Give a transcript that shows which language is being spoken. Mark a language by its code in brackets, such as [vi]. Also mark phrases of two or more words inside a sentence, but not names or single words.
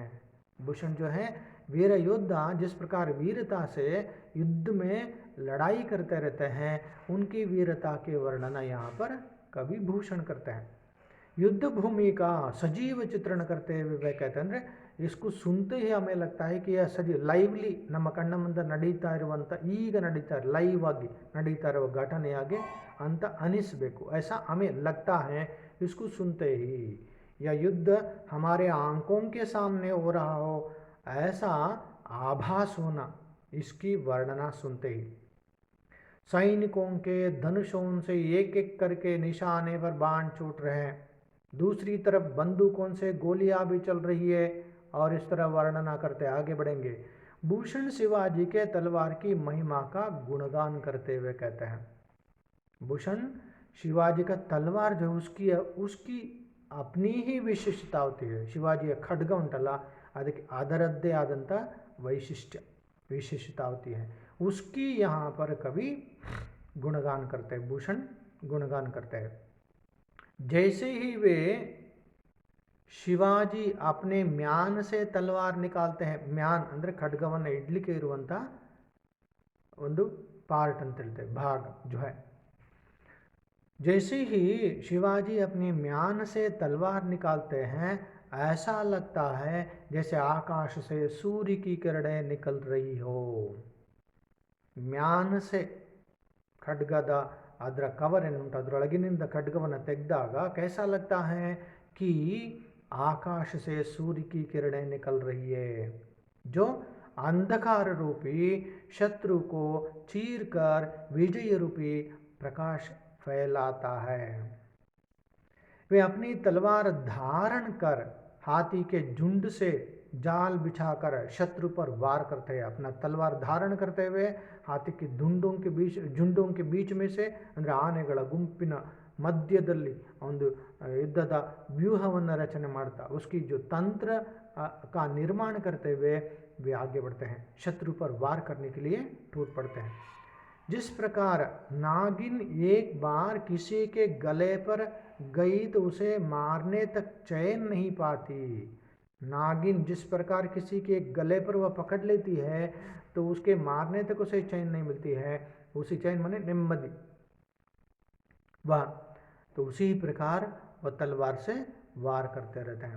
[hi] भूषण जो है वीर योद्धा जिस प्रकार वीरता से युद्ध में लड़ाई करते रहते हैं उनकी वीरता के वर्णना यहाँ पर कवि भूषण करते हैं। युद्ध भूमि का सजीव चित्रण करते हुए वह कहते हैं, इसको सुनते ही हमें लगता है कि यह सजीव लाइवली [kn] ನಮ್ಮ ಕಣ್ಣ ಮುಂದೆ ನಡೀತಾ ಇರುವಂಥ ಈಗ ನಡೀತಾ [hi] लाइव आगे [kn] ನಡೀತಾ ಇರುವ ಘಟನೆಯಾಗಿ ಅಂತ ಅನಿಸಬೇಕು, [hi] ऐसा हमें लगता है इसको सुनते ही, यह युद्ध हमारे आंखों के सामने हो रहा हो ऐसा आभास होना, इसकी वर्णना सुनते ही। सैनिकों के धनुषों से एक एक करके निशाने पर बाण छूट रहे हैं, दूसरी तरफ बंदूकों से गोलियां भी चल रही है, और इस तरह वर्णना करते आगे बढ़ेंगे। भूषण शिवाजी के तलवार की महिमा का गुणगान करते हुए कहते हैं, भूषण शिवाजी का तलवार जो उसकी अपनी ही विशिष्टता होती है। [kn] ಶಿವಾಜಿಯ ಖಡ್ಗ ಉಂಟಲ್ಲ ಅದಕ್ಕೆ ಅದರದ್ದೇ ಆದಂಥ [hi] विशिष्टता होती है, उसकी यहाँ पर कवि गुणगान करते हैं, भूषण गुणगान करते हैं। जैसे ही वे ಶಿವಾಜಿ अपने म्यान से तलवार निकालते हैं, म्यान [kn] ಅಂದರೆ ಖಡ್ಗವನ್ನು ಇಡ್ಲಿಕ್ಕೆ ಇರುವಂಥ ಒಂದು पार्ट ಅಂತ ಹೇಳ್ತೇವೆ, [hi] भाग जो है। जैसे ही शिवाजी अपने म्यान से तलवार निकालते हैं ऐसा लगता है जैसे आकाश से सूर्य की किरणें निकल रही हो। म्यान से [kn] ಖಡ್ಗದ ಅದರ ಕವರ್ ಏನುಂಟು ಅದರೊಳಗಿನಿಂದ ಖಡ್ಗವನ್ನು ತೆಗೆದಾಗ [hi] कैसा लगता है कि आकाश से सूर्य की किरणें निकल रही है, जो अंधकार रूपी शत्रु को चीर कर विजय रूपी प्रकाश फैलाता है। वे अपनी तलवार धारण कर हाथी के झुंड से जाल बिछाकर शत्रु पर वार करते हैं। अपना तलवार धारण करते हुए हाथी के झुंडों के बीच में से [kn] ಅಂದರೆ ಆನೆಗಳ ಗುಂಪಿನ ಮಧ್ಯದಲ್ಲಿ ಒಂದು ಯುದ್ಧದ ವ್ಯೂಹವನ್ನು ರಚನೆ ಮಾಡ್ತಾ [hi] उसकी जो तंत्र का निर्माण करते हुए वे आगे बढ़ते हैं, शत्रु पर वार करने के लिए टूट पड़ते हैं। जिस प्रकार नागिन एक बार किसी के गले पर गई तो उसे मारने तक चैन नहीं पाती, नागिन जिस प्रकार किसी के गले पर वह पकड़ लेती है तो उसके मारने तक उसे चैन नहीं मिलती है, उसी चैन माने नेम्मदी, वह तो उसी प्रकार वह तलवार से वार करते रहते हैं।